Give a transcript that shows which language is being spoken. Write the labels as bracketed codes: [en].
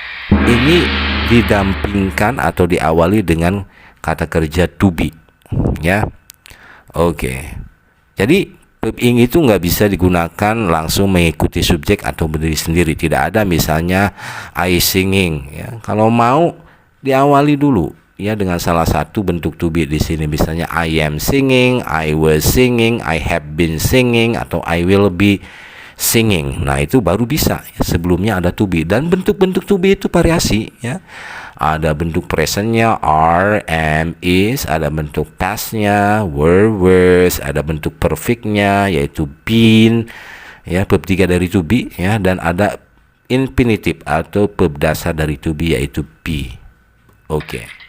[id] Ini didampingkan atau diawali dengan kata kerja to be ya. Oke. Jadi Verb ing itu nggak bisa digunakan langsung mengikuti subjek atau berdiri sendiri. Tidak ada misalnya [en] I singing. [id] Ya. Kalau mau diawali dulu ya dengan salah satu bentuk to be di sini. [en] Misalnya I am singing, I was singing, I have been singing, atau I will be singing. [id] Nah itu baru bisa. Sebelumnya ada to be, dan bentuk-bentuk to be itu variasi ya. Ada bentuk presentnya are, am, is, ada bentuk pastnya were, was, ada bentuk perfectnya yaitu been ya, verb 3 dari to be ya, dan ada infinitive atau verb dasar dari to be yaitu be. Oke.